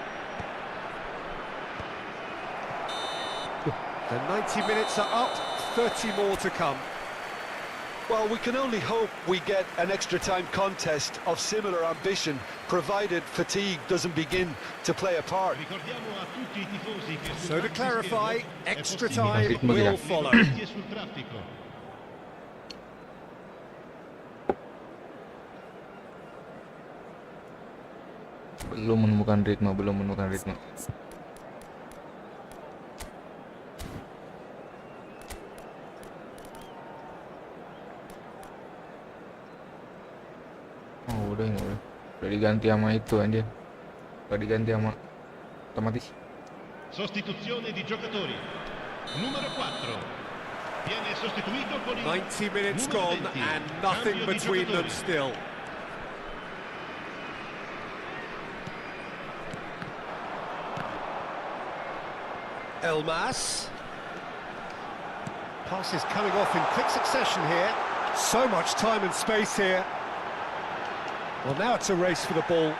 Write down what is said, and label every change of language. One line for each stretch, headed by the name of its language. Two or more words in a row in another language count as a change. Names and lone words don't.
English: The 90 minutes are up, 30 more to come. Well, we can only hope we get an extra time contest of similar ambition, provided fatigue doesn't begin to play a part.
Italian: Ricordiamo a tutti i tifosi che sul
English: So to
Italian: campo
English: clarify,
Italian: di schermo è
English: extra
Italian: possibile
English: time will follow.
Italian: e sul traffico.
Indonesian: Belum menemukan ritme. Oh, udah ini udah. Udah diganti sama itu anjir. Udah diganti sama otomatis.
Italian: Sostituzione di giocatori. Numero 4. Viene sostituito con il
English: 90 minutes
Italian: numero
English: gone
Italian: 20.
English: and nothing
Italian: Cambio di
English: between them
Italian: giocatori.
English: still. Elmas. Pass is coming off in quick succession here. So much time and space here. Well, now it's a race for the ball.